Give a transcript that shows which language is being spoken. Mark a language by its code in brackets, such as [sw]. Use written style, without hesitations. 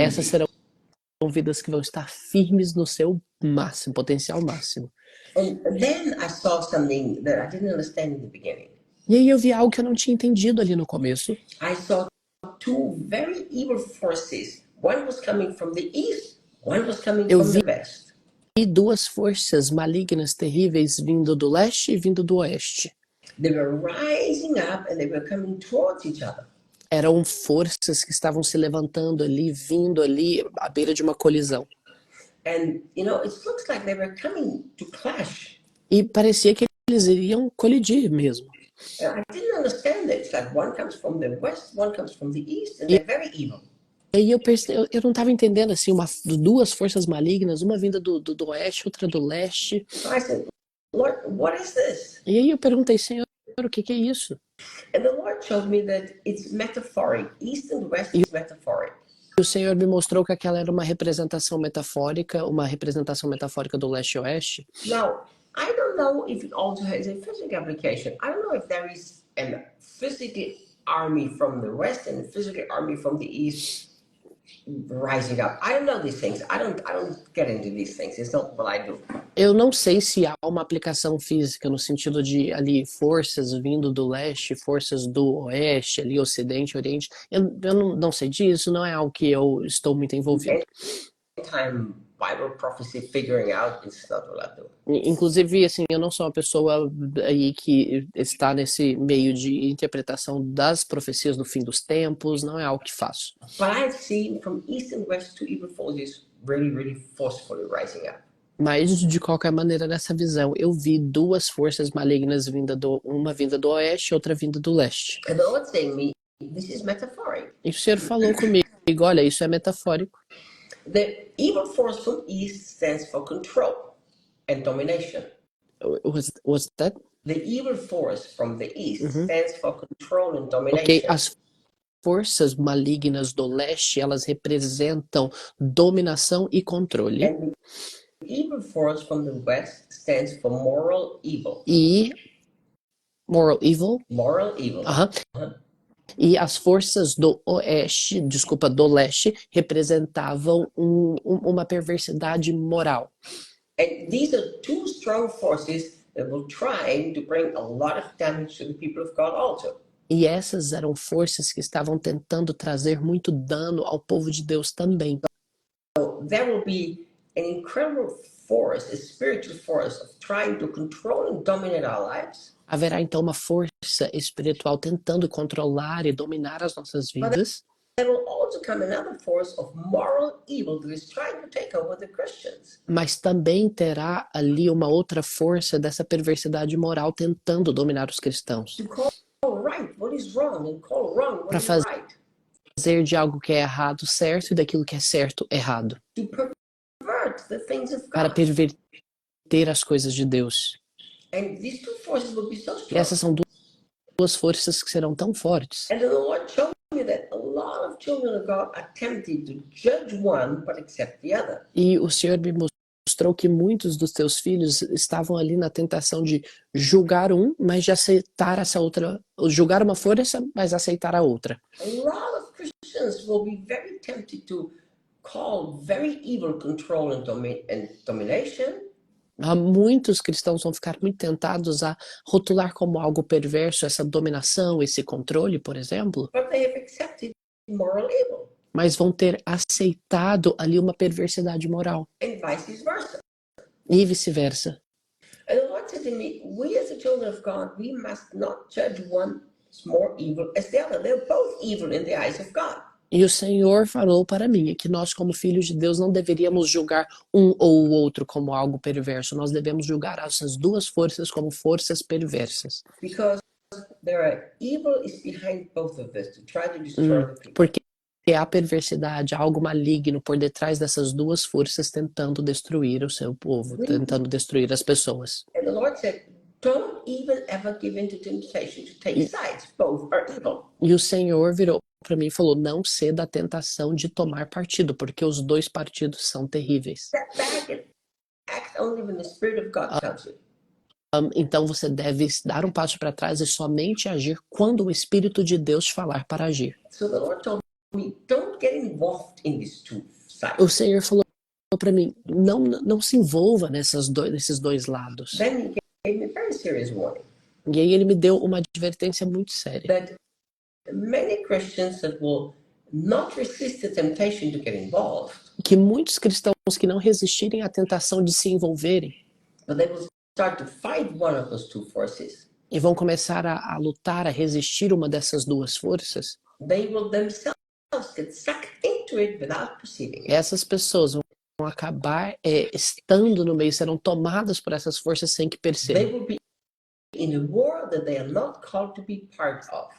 [pt] Essas serão vidas que vão estar firmes no seu máximo, potencial máximo. [en] And then I saw something that I didn't understand in the beginning. [pt] E aí eu vi algo que eu não tinha entendido ali no começo. [en] I saw two very evil forces. One was coming from the east, one was coming from the west. [pt] E duas forças malignas terríveis vindo do leste e vindo do oeste. [en] They were rising up and they were coming towards each other. [pt] Eram forças que estavam se levantando ali, vindo ali à beira de uma colisão. [en] And you know, it looks like they were coming to clash. [pt] E parecia que eles iriam colidir mesmo. [en] I didn't understand it. It's like one comes from the west, one comes from the east, and they're very evil. [pt] E aí eu não estava entendendo assim, duas forças malignas, uma vinda do oeste, outra do leste. [en] So I said, Lord, what is this? [pt] E aí eu perguntei, Senhor, o que é isso? [en] And the Lord showed me that it's metaphoric. East and west is metaphoric. [pt] E o Senhor me mostrou que aquela era uma representação metafórica do leste e oeste. [en] Now, I don't know if it also has a physical application. I don't know if there is a physical army from the west and a physical army from the east rising up. I don't know these things. I don't get into these things. It's not what I do. [pt] Eu não sei se há uma aplicação física no sentido de ali forças vindo do leste, forças do oeste, ali ocidente, oriente. Eu não sei disso, não é algo que eu estou muito envolvido. [en] Time Bible prophecy figuring out is not what I do. [pt] Inclusive, assim, eu não sou uma pessoa aí que está nesse meio de interpretação das profecias do fim dos tempos, não é algo que faço. [en] But I've seen from east and west two evil forces really forcefully rising up. [pt] Mas, de qualquer maneira, nessa visão, eu vi duas forças malignas uma vinda do oeste e outra vinda do leste. [en] And the Lord saying me, this is metaphoric. [pt] E o Senhor falou comigo, olha, isso é metafórico. [en] The evil force from east stands for control and domination. Was that? The evil force from the east stands for control and domination. [pt] Ok, as forças malignas do leste, elas representam dominação e controle. [en] And the evil force from the west stands for moral evil. E moral evil? Moral evil. [pt] E as forças do leste representavam uma perversidade moral. [en] And these are two strong forces that will try to bring a lot of damage to the people of God also. [pt] E essas eram forças que estavam tentando trazer muito dano ao povo de Deus também. [en] So there will be an incredible force, a spiritual force of trying to control and dominate our lives. [pt] Haverá então uma força espiritual tentando controlar e dominar as nossas vidas. [en] there will also come another force of moral evil that is trying to take over the Christians. [pt] Mas também terá ali uma outra força dessa perversidade moral tentando dominar os cristãos. [en] To call right what is wrong and call wrong what [pt] Para [en] is [pt] fazer [en] right. [pt] de algo que é errado certo e daquilo que é certo errado. [en] To pervert the things of [pt] Para [en] God. [pt] perverter as coisas de Deus. [en] And these two forces will be so [pt] E [en] strong. [pt] essas são duas forças que serão tão fortes. [en] And the Lord showed me that a lot of children of God are tempted to judge one but accept the other. [pt] E o Senhor me mostrou que muitos dos teus filhos estavam ali na tentação de julgar um, mas de aceitar essa outra, julgar uma força, mas aceitar a outra. [en] A lot of Christians will be very tempted to call very evil control and domination. [pt] Muitos cristãos vão ficar muito tentados a rotular como algo perverso essa dominação, esse controle, por exemplo, [en] But they have accepted moral evil. [pt] mas vão ter aceitado ali uma perversidade moral. [en] And vice versa. [pt] E vice-versa. [en] And the Lord said to me, we as the children of God, we must not judge one as more evil as the other. They're both evil in the eyes of God. [pt] E o Senhor falou para mim que nós, como filhos de Deus, não deveríamos julgar um ou o outro como algo perverso. Nós devemos julgar essas duas forças como forças perversas. [en] Because there are evil is behind both of this to try to destroy the people. [pt] Porque há perversidade, há algo maligno por detrás dessas duas forças tentando destruir o seu povo, tentando destruir as pessoas. [en] And the Lord said, don't even ever give in to temptation to take sides. Both are evil. [pt] E o Senhor virou para mim e falou, não ceda à tentação de tomar partido, porque os dois partidos são terríveis. [en] Step back and act only when the Spirit of God tells you. [pt] Então você deve dar um passo para trás e somente agir quando o Espírito de Deus te falar para agir. [en] So the Lord told me, don't get involved in these two sides. [pt] O Senhor falou para mim, não se envolva nesses dois lados. [en] Then he gave me a very serious warning. [pt] E aí ele me deu uma advertência muito séria. [en] That many Christians that will not resist the temptation to get involved, [pt] Que muitos cristãos que não resistirem à tentação de se envolverem [en] but they will start to fight one of those two forces, [pt] e vão começar a lutar, a resistir uma dessas duas forças, [en] they will themselves get sucked into it without perceiving it. [pt] essas pessoas vão acabar estando no meio, serão tomadas por essas forças sem que [en] They [pt] percebam. [en] will be in a war that they are not called to be part of.